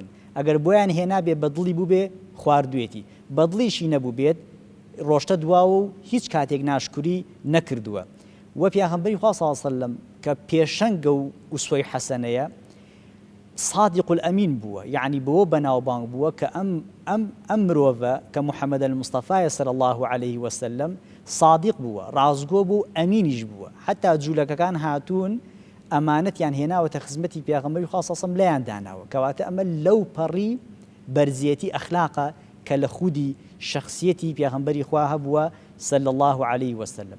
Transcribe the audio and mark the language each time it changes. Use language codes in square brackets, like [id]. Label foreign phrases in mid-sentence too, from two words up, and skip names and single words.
[ckb] ئەگەر بۆیان هێنا بێ بەدڵی بوو بێ خواردوێتی، بەدڵیشی نەبوو بێت ڕۆشتە دواوە و هیچ کاتێک ناشکوری نەکردووە. وە پێغەمبەری خوا [ar] صلی الله عليه وسلم [ckb] کە پێشەنگە و ئوسوەی حەسەنەیە [ar] صادق الأمين [ckb] بووە، یعنی بۆ بەناوبانگ بووە کە ئەم مرۆڤە کە محەممەد المستەفایە [ar] صلی الله عليه وسلم [ckb] صادق بووە، ڕازگۆ بوو، ئەمینیش بووە. حتا جوولەکەکان هاتوون ئەمانەتیان هێناوەتە خزمەتی پێغەمبەری خوا [ar] صلی الله عليه وسلم [ckb] لەیان داناوە، کەواتە ئەمە لەو پەڕی بەرزیەتی ئەخلاقە کە لە خودی شخصیەتی پێغەمبەری خوا هەبووە [ar] صلی الله عليه وسلم.